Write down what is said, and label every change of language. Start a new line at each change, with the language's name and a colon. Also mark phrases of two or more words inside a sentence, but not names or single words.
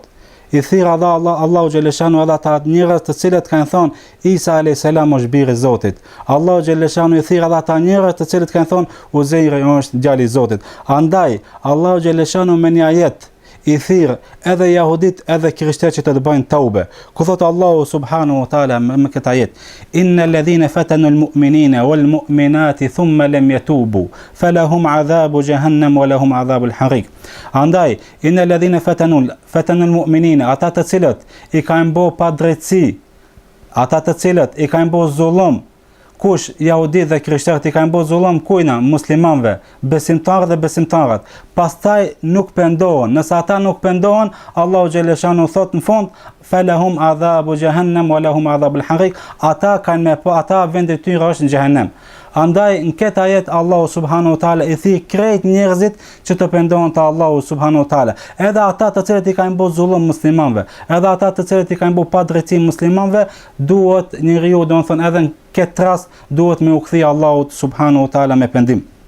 Albanian: I thirr edhe Allahu xhaleshanu edhe ata njerëz të cilët kanë thënë Isa
Arabic: عليه السلام
Albanian: është biri i Zotit. Allahu xhaleshanu i thirr edhe ata njerëz të cilët kanë thënë Uzeir është djali i Zotit. Andaj Allahu xhaleshanu me një ajet i thirr edhe jahudit edhe krishterët që të bëjnë taube. Ku thot Allahu
Arabic: سبحانه وتعالى
Albanian: me këtë ajet:
Arabic: إن الذين فتنوا المؤمنين والمؤمنات ثم لم يتوبوا فلهم عذاب جهنم ولهم عذاب الحريق. Andaj إن الذين فتنوا المؤمنين,
Albanian: ata të cilët i kanë bë pa drejtësi, ata të cilët i kanë bë zullum, kush jahudit dhe krishterët i kanë bërë zullum kujna muslimanëve, besimtarë dhe besimtarat, pastaj nuk pendohen. Nëse ata nuk pendohen, Allahu xhaleshanu thot në fund:
Arabic: فلهم عذاب جهنم ولهم عذاب الحريق,
Albanian: ata vendi i tyre është në xhehenem. Andaj në këtë ajet Allahu
Arabic: سبحانه وتعالى
Albanian: i thirr krejt njerëzit që të pendohen te Allahu
Arabic: سبحانه وتعالى.
Albanian: Edhe ata të cilët i kanë bërë zullum muslimanëve, edhe ata të cilët i kanë bërë padrejti muslimanëve, duhet njeriu, domethënë edhe në këtë rast duhet me u kthye Allahut
Arabic: سبحانه وتعالى
Albanian: me pendim.